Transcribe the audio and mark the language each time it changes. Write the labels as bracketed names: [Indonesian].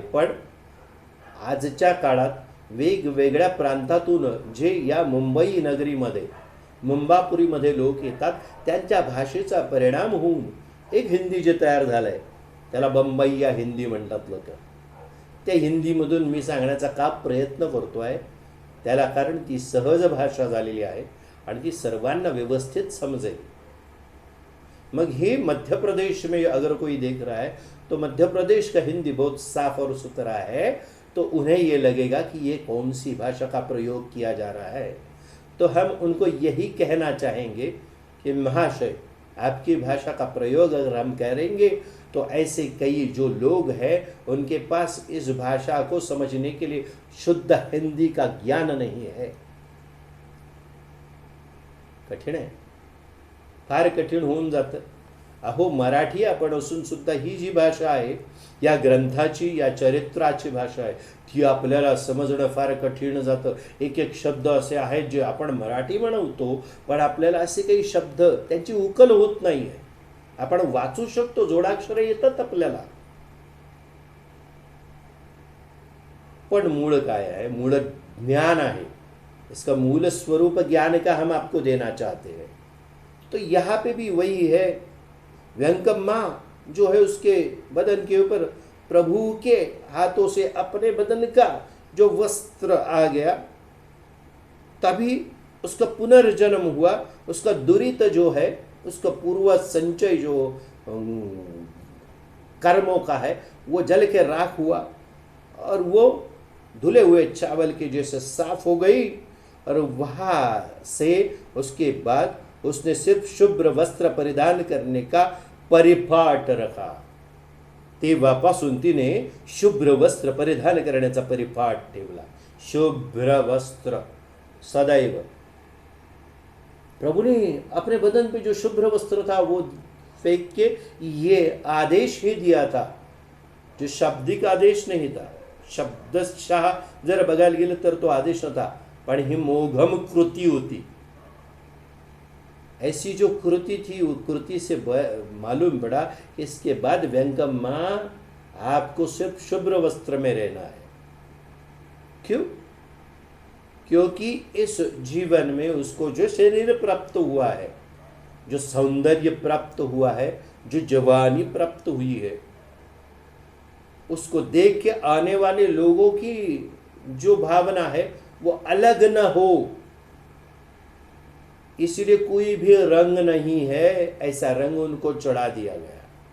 [Marathi] पण आजच्या काळात वेगवेगळ्या प्रांतातून जे या मुंबई नगरीमध्ये, मुंबापुरीमध्ये लोक येतात, त्यांच्या भाषेचा परिणाम होऊन एक हिंदी जे तयार झालंय त्याला बंबईया हिंदी म्हणतात लोक. त्या हिंदीमधून मी सांगण्याचा का प्रयत्न करतोय, त्याला कारण ती सहज भाषा झालेली आहे आणि ती सर्वांना व्यवस्थित समजेल. [Hindi] मग हे मध्य प्रदेश में अगर कोई देख रहा है तो मध्य प्रदेश का हिंदी बहुत साफ और सुथरा है, तो उन्हें ये लगेगा कि ये कौन सी भाषा का प्रयोग किया जा रहा है. तो हम उनको यही कहना चाहेंगे कि महाशय, आपकी भाषा का प्रयोग अगर हम करेंगे तो ऐसे कई जो लोग हैं उनके पास इस भाषा को समझने के लिए शुद्ध हिंदी का ज्ञान नहीं है. [Marathi] कठीण आहे, फार कठीण होऊन जातं. अहो, मराठी आपण असून सुद्धा ही जी भाषा आहे, या ग्रंथाची, या चरित्राची भाषा आहे, ती आपल्याला समजणं फार कठीण जातं. एक एक शब्द असे आहेत जे आपण मराठी म्हणतो, पण आपल्याला असे काही शब्द त्यांची उकल होत नाही आहे. आपण वाचू शकतो, जोडाक्षरे येतात आपल्याला, पण मूळ काय आहे? मूळ ज्ञान आहे. [Hindi] इसका मूल स्वरूप ज्ञान का हम आपको देना चाहते हैं. तो यहाँ पे भी वही है. व्यंकम्मा जो है उसके बदन के ऊपर प्रभु के हाथों से अपने बदन का जो वस्त्र आ गया, तभी उसका पुनर्जन्म हुआ. उसका दुरित जो है, उसका पूर्व संचय जो कर्मों का है, वो जल के राख हुआ और वो धुले हुए चावल के जैसे साफ हो गई. और वहाँ से उसके बाद उसने सिर्फ शुभ्र वस्त्र परिधान करने का परिपाठ रखा. [Marathi] तेव्हापासून तिने शुभ्र वस्त्र परिधान करण्याचा परिपाठ ठेवला. शुभ्र वस्त्र सदैव. [Hindi] प्रभु ने अपने बदन पे जो शुभ्र वस्त्र था वो फेंक के ये आदेश ही दिया था, जो शाब्दिक आदेश नहीं था. [Marathi] शब्दशः जर बघायला गेलं तर तो आदेश नव्हता, पण ही मोघम कृती होती. [Hindi] ऐसी जो कृति थी, वो कृति से मालूम पड़ा कि इसके बाद व्यंकम्मा आपको सिर्फ शुभ्र वस्त्र में रहना है. क्यों? क्योंकि इस जीवन में उसको जो शरीर प्राप्त हुआ है, जो सौंदर्य प्राप्त हुआ है, जो जवानी प्राप्त हुई है, उसको देख के आने वाले लोगों की जो भावना है वो अलग न हो, इसलिए कोई भी रंग नहीं है, ऐसा रंग उनको चढ़ा दिया गया.